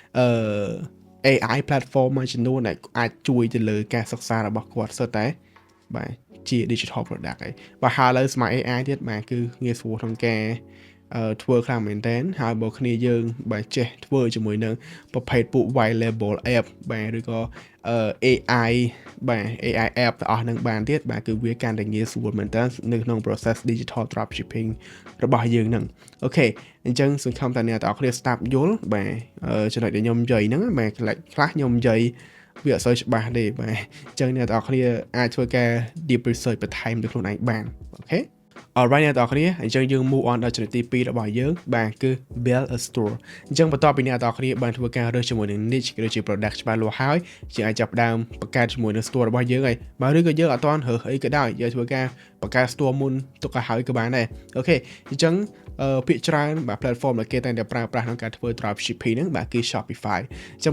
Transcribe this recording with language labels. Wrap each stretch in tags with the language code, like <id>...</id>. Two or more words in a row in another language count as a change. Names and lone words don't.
<en>AI platform</en> <km>មួយចំនួនដែលអាចជួយទៅលើការសិក្សារបស់គាត់សុទ្ធតែបាទជា</km> <en>digital product</en> <km>ហើយបាទហើយឥឡូវស្មារតី AI ទៀតបាទគឺងាយស្រួលក្នុងការធ្វើខ្លាំងមែនតើហើយបើគ្នាយើងបាទចេះធ្វើជាមួយនឹងប្រភេទពួក</km> <en>white label app</en> <km>បាទឬក៏AI បាទ</km> <en>AI app</en> <km>ទាំងអស់ហ្នឹងបានទៀតបាទគឺវាកាន់តែងាយស្រួលមែនតើនៅក្នុង</km> <en>process digital dropshipping</en> <km>របស់យើងហ្នឹងអូខេអញ្ចឹងសង្ឃឹមថាអ្នកទាំងអស់គ្នាស្ដាប់យ ល់បាទចំណុចដែលខ្ញុំនិយាយហ្នឹងបាទខ្លះខ្ញុំនិយាយវាអត់សូវច្បាស់ទេបាទអញ្ចឹងអ្នកទាំងអស់គ្នាអាចធ្វើការ</km> <en>deep research</en> <km>បន្ថែមទៅខ្លួនឯងបានអូខេalright អ្នកទាំងអស់គ្នាអញ្ចឹងយើង</km> <en>move on</en> <km>ដល់ចំណុចទី2របស់យើងបាទគឺ</km> <en>build a store</en> <km>អញ្ចឹងបន្ទាប់ពីអ្នកទាំងអស់គ្នាបានធ្វើការរើសជាមួយនឹង niche ឬជា product ច្បាស់លាស់ ហើយយើងអាចចាប់ផ្ដើមបង្កើតជាមួយនឹង store របស់យើងហើយបាទឬក៏យើងអត់ទាន់រើសអីក៏ដោយយើងធ្វើការបង្កើត store មុនទុកឲ្យហើយក៏បានដែរអូខេអញ្ចឹងភាគច្រើនបាទ platform ដែលគេតែងតែប្រើប្រាស់ក្នុងការធ្វើ dropshipping ហ្នឹងបាទគឺ Shopify អញ្ចឹង</km>